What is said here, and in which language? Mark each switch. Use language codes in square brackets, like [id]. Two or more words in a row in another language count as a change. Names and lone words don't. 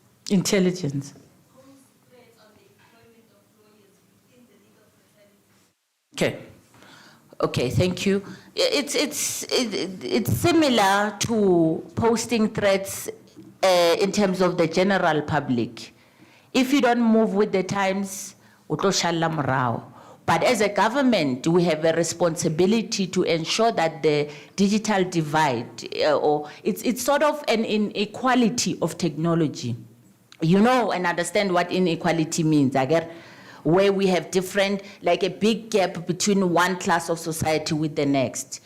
[en] Intelligence. Okay. Okay, thank you. It's similar to posting threats in terms of the general public. If you don't move with the times, [st] utlo shalla morao. [en] But as a government, we have a responsibility to ensure that the digital divide, or it's sort of an inequality of technology. You know and understand what inequality means, Agar, where we have different, like a big gap between one class of society with the next.